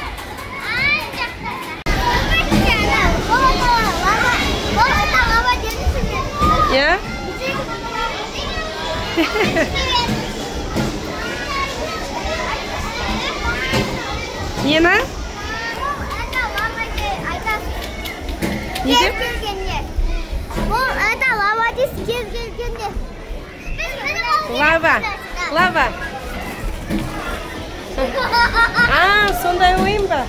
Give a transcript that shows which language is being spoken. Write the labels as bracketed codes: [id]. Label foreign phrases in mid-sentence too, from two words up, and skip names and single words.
[kk] Ya? Nena? Неге? [ru] Это лава здесь келгенде. [kk] Лава. Сондай ойын ба?